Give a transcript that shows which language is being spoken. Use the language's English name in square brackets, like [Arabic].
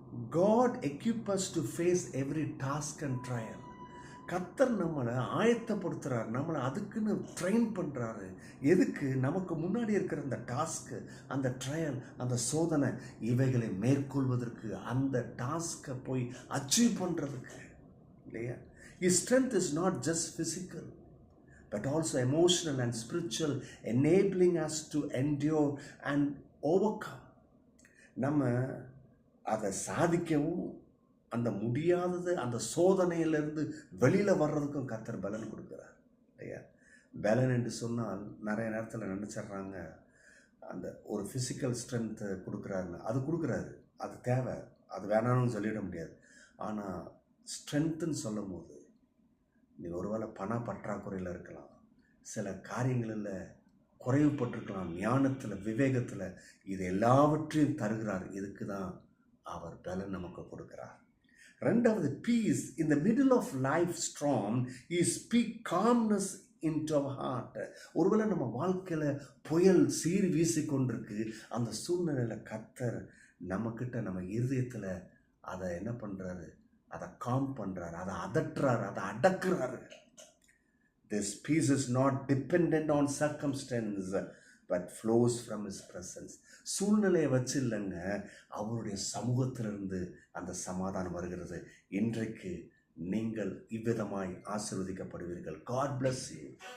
[English] God equips us to face every task and trial. [Tamil] கர்த்தர் நம்மளை ஆயத்தப்படுத்துறார், நம்மளை அதுக்குன்னு ட்ரெயின் பண்ணுறாரு. எதுக்கு? நமக்கு முன்னாடி இருக்கிற அந்த டாஸ்க்கு, அந்த ட்ரையல், அந்த சோதனை, இவைகளை மேற்கொள்வதற்கு, அந்த டாஸ்க்கை போய் அச்சீவ் பண்ணுறதுக்கு இல்லையா? [English] His strength is not just physical but also emotional and spiritual, enabling us to endure and overcome. [Tamil] நம்ம அதை சாதிக்கவும், அந்த முடியாதது, அந்த சோதனையிலிருந்து வெளியில் வர்றதுக்கும் கர்த்தர் பலன் கொடுக்குறார் இல்லையா? பலன் என்று சொன்னால் நிறைய நேரத்தில் நினச்சிட்றாங்க அந்த ஒரு ஃபிசிக்கல் ஸ்ட்ரென்த்து கொடுக்குறாருன்னு. அது கொடுக்குறாரு, அது தேவை, அது வேணாம்னு சொல்லிட முடியாது. ஆனால் ஸ்ட்ரென்த்துன்னு சொல்லும் போது நீ ஒருவேளை பண பற்றாக்குறையில் இருக்கலாம், சில காரியங்களில் குறைவுபட்டிருக்கலாம், ஞானத்தில், விவேகத்தில், இது எல்லாவற்றையும் தருகிறார். இதுக்கு தான் அவர் பலன் நமக்கு கொடுக்கிறார். ரெண்டாவது, [English] Peace in the middle of life strong is speak calmness into our heart. [Tamil] ஒருவேளை நம்ம வாழ்க்கையில் புயல் சீறி வீசி கொண்டிருக்கு, அந்த சூழ்நிலையில் கர்த்தர் நம்மக்கிட்ட, நம்ம இருதயத்தில் அதை என்ன பண்ணுறாரு? அதை காம் பண்ணுறாரு, அதை அதட்டுறாரு, அதை அடக்குறாரு. [English] This peace is not dependent on circumstance but flows from his presence. [Tamil] சூழ்நிலையை வச்சு இல்லைங்க, அவருடைய சமூகத்திலிருந்து அந்த சமாதானம் வருகிறது. இன்றைக்கு நீங்கள் இவ்விதமாய் ஆசீர்வதிக்கப்படுவீர்கள். [English] God bless you.